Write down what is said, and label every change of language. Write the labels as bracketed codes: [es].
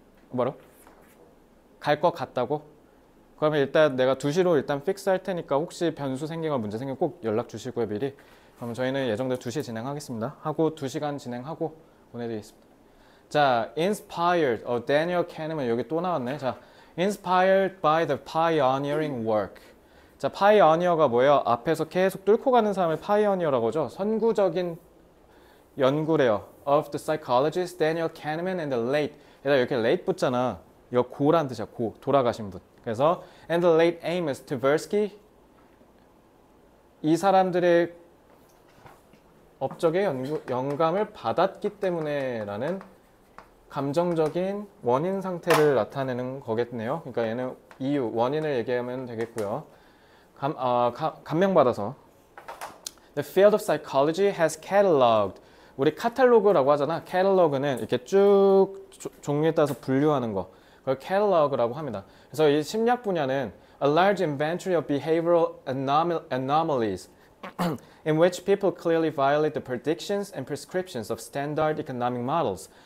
[ko] 뭐라고? 갈 것 같다고? 그러면 일단 내가 2시로 일단 픽스 할 테니까 혹시 변수 생기거나 문제 생기면 꼭 연락 주시고요, 미리. 그러면 저희는 예정대로 2시에 진행하겠습니다. 하고 2시간 진행하고 보내드리겠습니다. 자, inspired. Daniel Kahneman 여기 또 나왔네. 자, [en] inspired by the pioneering work. [ko] 자, pioneer가 뭐예요? 앞에서 계속 뚫고 가는 사람을 pioneer라고 하죠. 선구적인 연구래요. [en] Of the psychologist Daniel Kahneman and the late. [ko] 얘들아 이렇게 late 붙잖아. 이거 고란 뜻이야. 고. 돌아가신 분. 그래서 [en] and the late Amos Tversky. [ko] 이 사람들의 업적의 영감을 받았기 때문에 라는 감정적인 원인 상태를 나타내는 거겠네요. 그러니까 얘는 이유, 원인을 얘기하면 되겠고요. 감명받아서 [en] The field of psychology has cataloged. [ko] 우리 카탈로그라고 하잖아. catalog는 이렇게 쭉 종류에 따라서 분류하는 거. 그걸 catalog라고 합니다. 그래서 이 심리학 분야는 [en] a large inventory of behavioral anomalies in which people clearly violate the predictions and prescriptions of standard economic models.